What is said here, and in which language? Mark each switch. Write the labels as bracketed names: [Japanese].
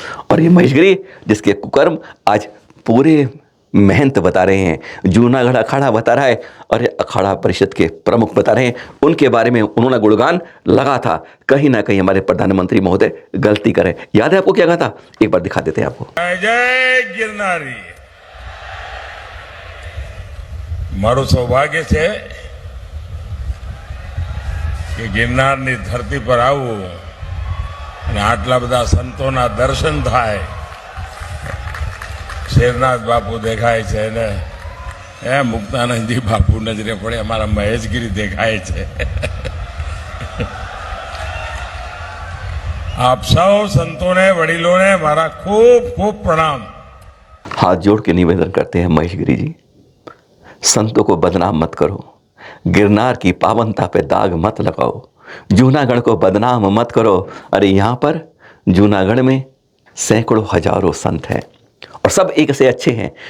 [Hindi] और ये महेश गिरी जिसके कुकर्म आज पूरे महंत बता रहे हैं, जूनागढ़ अखाड़ा बता रहा है, और अखाड़ा परिषद के प्रमुख बता रहे हैं, उनके बारे में उन्होंने गुणगान लगा था। कहीं ना कहीं हमारे प्रधानमंत्री महोदय गलती करें। याद है आपको क्या कहा था? एक बार दिखा देते हैं आपको। जय गिरनारी। [Gujarati] मारू सौभाग्य છે કે ગિરનારની ધરતી પર આવવું અને આટલા બધા સંતોના દર્શન થાય। શેરનાથ બાપુ દેખાય છે ને મુક્તાનંદજી બાપુ નજરે પડે, અમારા મહેશગીરી દેખાય છે। આપ સૌ સંતોને વડીલોને મારા ખૂબ ખૂબ પ્રણામ। [Hindi] हाथ जोड़ के निवेदन करते हैं महेश गिरी जी, संतों को बदनाम मत करो, गिरनार की पावनता पे दाग मत लगाओ, जूनागढ़ को बदनाम मत करो। अरे यहाँ पर जूनागढ़ में सैकड़ों हजारों संत हैं और सब एक से अच्छे हैं।